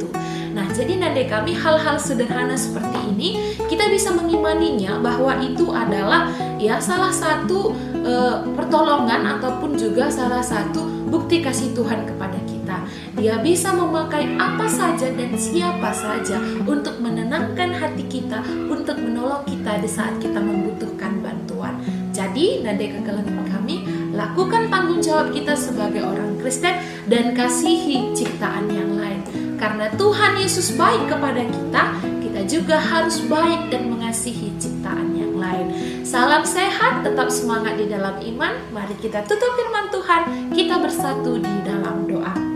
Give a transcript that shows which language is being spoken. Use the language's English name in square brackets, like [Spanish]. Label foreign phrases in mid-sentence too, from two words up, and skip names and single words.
[Indonesian] Nah, jadi [Batak Karo] Nande kami, [Indonesian] hal-hal sederhana seperti ini kita bisa mengimaninya bahwa itu adalah ya salah satu pertolongan ataupun juga salah satu bukti kasih Tuhan kepada kita. Dia bisa memakai apa saja dan siapa saja untuk menenangkan hati kita, untuk menolong kita di saat kita membutuhkan bantuan. Jadi, [Batak Karo] Nande kekalian kami, [Indonesian] lakukan tanggung jawab kita sebagai orang Kristen dan kasihi ciptaan yang lain. Karena Tuhan Yesus baik kepada kita, kita juga harus baik dan mengasihi ciptaan yang lain. Salam sehat, tetap semangat di dalam iman. Mari kita tutup firman Tuhan, kita bersatu di dalam doa.